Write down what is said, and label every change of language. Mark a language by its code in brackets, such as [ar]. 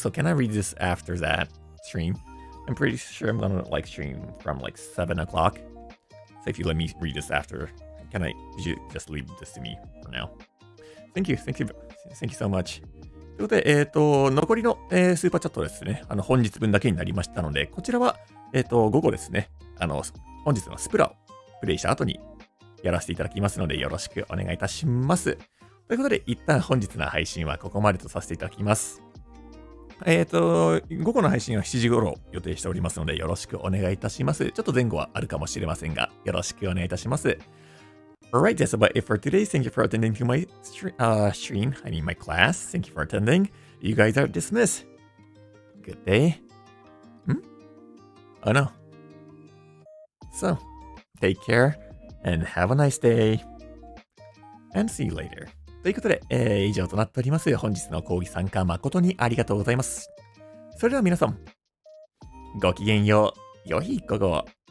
[en] So can I read this after that stream? I'm pretty sure I'm gonna like stream from like 7 o'clock. So if you let me read this after, could you just leave this to me for now? Thank you so much. [ja] ということで、残りの、スーパーチャットですね。本日分だけになりましたので、こちらは、午後ですね。本日のスプラをプレイした後にやらせていただきますので、よろしくお願いいたします。ということで、一旦本日の配信はここまでとさせていただきます。午後の配信は7時頃予定しておりますので、よろしくお願いいたします。ちょっと前後はあるかもしれませんが、よろしくお願いいたします。 [en] Alright, that's about it for today. Thank you for attending to my stream. I mean my class. Thank you for attending. You guys are dismissed. Good day. Oh no. So, take care and have a nice day. And see you later. [ja] ということで、以上となっております。本日の講義参加誠にありがとうございます。それでは皆さん、ごきげんよう。良い午後を。